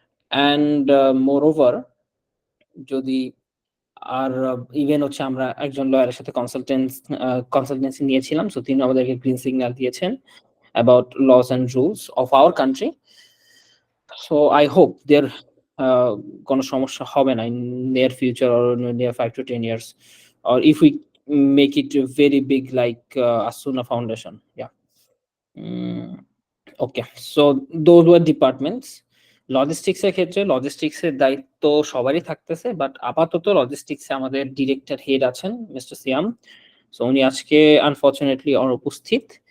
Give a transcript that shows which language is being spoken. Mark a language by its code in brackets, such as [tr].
[en] And moreover, [bn] যদি আর even হচ্ছে আমরা একজন লয়ারের সাথে কনসালটেন্সি নিয়েছিলাম, সো তিনি আমাদেরকে গ্রিন সিগন্যাল দিয়েছেন [en] About laws and rules of our country. So I hope there [bn] কোনো সমস্যা হবে না [en] In near future or near 5 to 10 years, or if we make it very big like Asuna Foundation. Yeah. Okay, so those were departments. [bn] Logistics এর ক্ষেত্রে logistics এর দায়িত্ব সবারই থাকতেছে, বাট আপাতত লজিস্টিক্সে আমাদের ডিরেক্টর হেড আছেন মিস্টার সিয়াম। সো উনি আজকে আনফরচুনেটলি অনুপস্থিত।